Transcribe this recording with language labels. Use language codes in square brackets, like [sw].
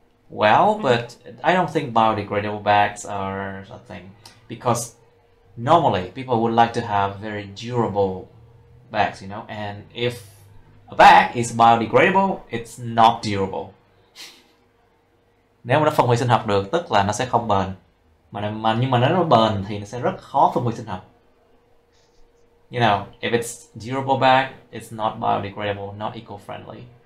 [en] Well, but I don't think biodegradable bags are a thing, because normally people would like to have very durable bags, you know, and if a bag is biodegradable, it's not durable. [vi] Nếu mà nó phân hủy sinh học được, tức là nó sẽ không bền. Nhưng mà nếu nó bền thì nó sẽ rất khó phân hủy sinh học. [en] You know, if it's durable bag, it's not biodegradable, not eco-friendly.